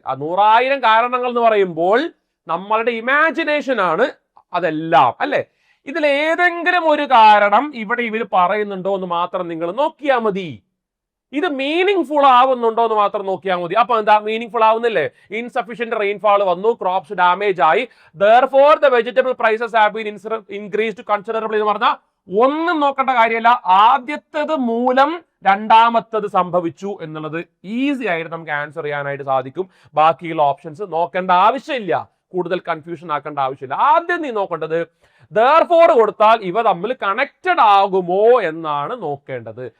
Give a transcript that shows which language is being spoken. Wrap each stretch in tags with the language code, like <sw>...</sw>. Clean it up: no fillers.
<ml>ആ 100,000 കാരണങ്ങൾ എന്ന് പറയുമ്പോൾ നമ്മളുടെ ഇമാജിനേഷൻ ആണ് അതെല്ലാം, അല്ലെ? ഇതിൽ ഏതെങ്കിലും ഒരു കാരണം ഇവിടെ ഇവർ പറയുന്നുണ്ടോ എന്ന് മാത്രം നിങ്ങൾ നോക്കിയാൽ മതി. ഇത് മീനിങ് ഫുൾ ആവുന്നുണ്ടോ എന്ന് മാത്രം നോക്കിയാൽ മതി. അപ്പൊ എന്താ മീനിങ് ഫുൾ ആവുന്നില്ലേ? ഇൻസഫിഷ്യന്റ് റെയിൻഫാൾ വന്നു, ക്രോപ്സ് ഡാമേജ് ആയി.</ml> <en>Therefore, the vegetable prices have been increased considerably</en> <ml>എന്ന് പറഞ്ഞാൽ ഒന്നും നോക്കേണ്ട കാര്യമല്ല. ആദ്യത്തേത് മൂലം രണ്ടാമത്തത് സംഭവിച്ചു എന്നുള്ളത് ഈസി ആയിട്ട് നമുക്ക് ആൻസർ ചെയ്യാനായിട്ട് സാധിക്കും. ബാക്കിയുള്ള ഓപ്ഷൻസ് നോക്കേണ്ട ആവശ്യമില്ല, കൂടുതൽ കൺഫ്യൂഷൻ ആക്കേണ്ട ആവശ്യമില്ല. ആദ്യം നീ നോക്കേണ്ടത് therefore കൊടുത്താൽ ഇവ തമ്മിൽ കണക്റ്റഡ് ആകുമോ എന്നാണ് നോക്കേണ്ടത്.</ml>